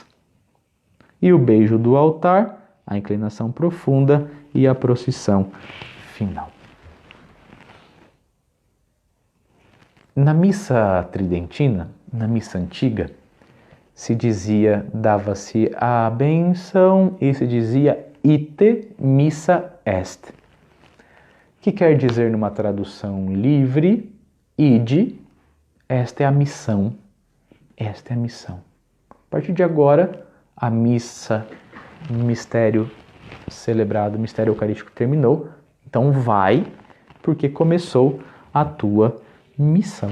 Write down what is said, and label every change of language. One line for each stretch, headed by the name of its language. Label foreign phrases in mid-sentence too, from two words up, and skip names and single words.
Portuguese: E o beijo do altar, a inclinação profunda e a procissão final. Na missa tridentina, na missa antiga, se dizia, dava-se a benção e se dizia
Latin: ite missa est.
Portuguese: Que quer dizer numa tradução livre, ide, esta é a missão, esta é a missão. A partir de agora, a missa, mistério celebrado, mistério eucarístico terminou, então vai, porque começou a tua missão.